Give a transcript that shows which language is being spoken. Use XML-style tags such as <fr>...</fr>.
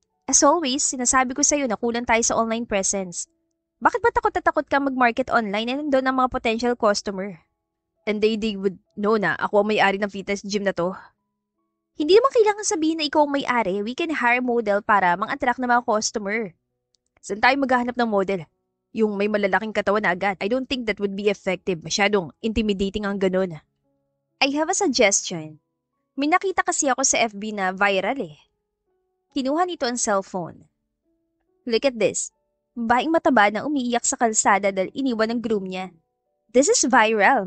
<tl>As always, sinasabi ko sa'yo na kulang tayo sa online presence. Bakit ba takot na takot ka mag-market online and nandun ang mga potential customer? And they would know na ako ang may-ari ng fitness gym na to. Hindi naman kailangan sabihin na ikaw ang may-ari. We can hire model para mang-attract ng mga customer. Saan tayo maghahanap ng model? Yung may malalaking katawan na agad.</tl> <en>I don't think that would be effective.</en> <tl>Masyadong intimidating ang ganun.</tl> <en>I have a suggestion.</en> <tl>May nakita kasi ako sa FB na viral Kinuha nito ang cellphone.</tl> <en>Look at this.</en> <tl>Babaeng mataba na umiiyak sa kalsada dahil iniwan ng groom niya.</tl> <en>This is viral.</en>